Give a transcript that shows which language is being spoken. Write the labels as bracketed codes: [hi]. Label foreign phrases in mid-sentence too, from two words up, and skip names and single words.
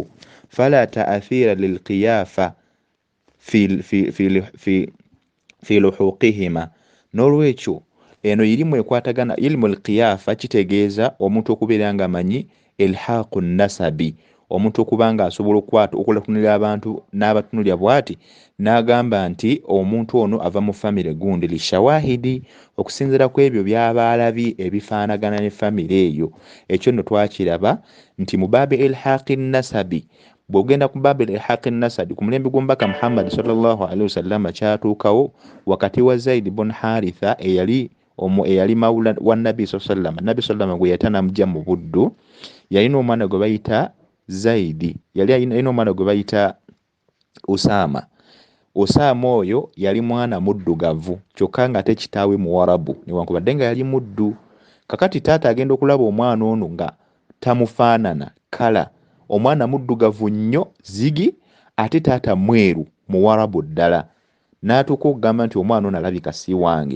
[ar] فلا تأثير للقيافة في لحوقهما, [lg] n'olwekyo eno irimu ekwatagana, [ar] علم القيافة [lg] kitegeeza omuntu okubeera nga amanyi [ar] إلحاق النسب, [lg] omuntu okubanga asobola okulatunira abantu n'abatunulya bw'ati n'agamba nti omuntu ono ava mu famire gundi lishawahidi, okusinziira ku ebyo by'aba alabye ebifaanagana ne famire eyo. ekyo nno twakiraba nti mu [ar] باب إلحاق النسب, [lg] bw'ogenda ku [ar] باب إلحاق النسب [lg] ku mulembe gw'omubaka Muhammad [ar] صلى الله عليه وسلم [lg] kyatuukawo wakati wa Zaid ibn Haritha eyali mawula wa Nabi [ar] صلى الله عليه وسلم, [lg] Nabi [ar] صلى الله عليه وسلم [lg] gwe yatana mujja mu buddu, yalina omwana gwe bayita Zaidi, yali alina omwana gwe bayita Usama. Usama oyo yali mwana muddugavu kyokka nga ate kitaawe muwarabu newankubadde nga yali muddu. kakati taata agenda okulaba omwana ono nga tamufaanana kala, omwana muddugavu nnyo zigi ate taata mweru muwarabu ddala, n'atuuka okugamba nti omwana ono alabika si wange.